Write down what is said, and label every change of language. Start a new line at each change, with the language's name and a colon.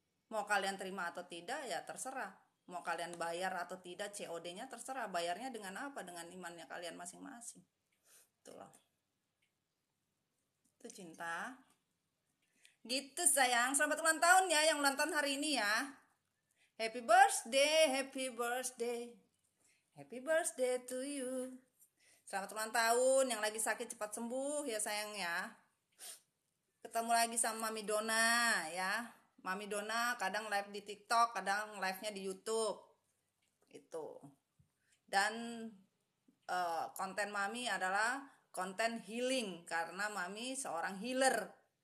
Indonesian: Mau kalian terima atau tidak ya terserah. Mau kalian bayar atau tidak COD-nya terserah. Bayarnya dengan apa? Dengan imannya kalian masing-masing. Itu loh. Itu cinta. Gitu sayang. Selamat ulang tahun ya yang ulang tahun hari ini ya.
English: Happy birthday, happy birthday. Happy birthday to you.
Indonesian: Selamat ulang tahun. Yang lagi sakit cepat sembuh ya sayang ya. Ketemu lagi sama Mami Dona ya. Mami Dona kadang live di TikTok, kadang live-nya di YouTube. Itu. Dan konten Mami adalah konten healing karena Mami seorang healer.